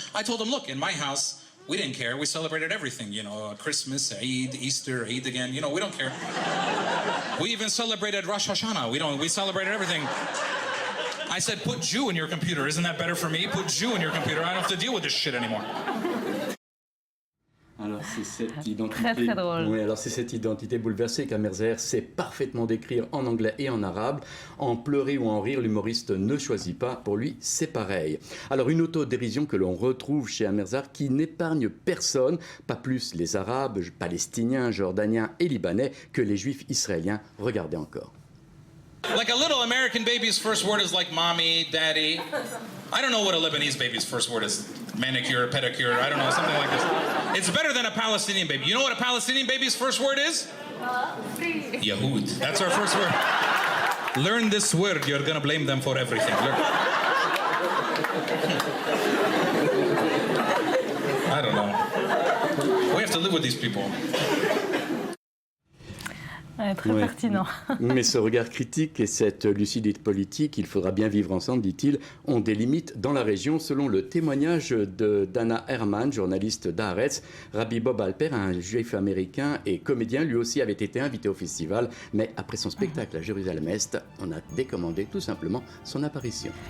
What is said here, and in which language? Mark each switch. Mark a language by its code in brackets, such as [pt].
[en] I told him, look, in my house, we didn't care. We celebrated everything, Christmas, Eid, Easter, Eid again. We don't care. We even celebrated Rosh Hashanah. We celebrated everything. I said, put Jew in your computer. Isn't that better for me? Put Jew in your computer. I don't have to deal with this shit anymore. [fr] Alors c'est cette identité, très drôle. Oui, alors c'est cette identité bouleversée qu'Amer Zaher sait parfaitement décrire en anglais et en arabe. En pleurer ou en rire, l'humoriste ne choisit pas. Pour lui, c'est pareil. Alors une autodérision que l'on retrouve chez Amer Zaher qui n'épargne personne, pas plus les Arabes, Palestiniens, Jordaniens et Libanais que les Juifs israéliens. Regardez encore. [en] Like a little American baby's first word is like mommy, daddy. I don't know what a Lebanese baby's first word is. Manicure, pedicure, I don't know, something like this. It's better than a Palestinian baby. You know what a Palestinian baby's first word is? Yahud. That's our first word. Learn this word, you're gonna blame them for everything. I don't know. We have to live with these people. [fr] Très pertinent. Mais ce regard critique et cette lucidité politique, il faudra bien vivre ensemble, dit-il, ont des limites dans la région, selon le témoignage de Dana Herman, journaliste d'Haaretz. Rabbi Bob Alper, un juif américain et comédien, lui aussi avait été invité au festival, mais après son spectacle à Jérusalem-Est, on a décommandé tout simplement son apparition.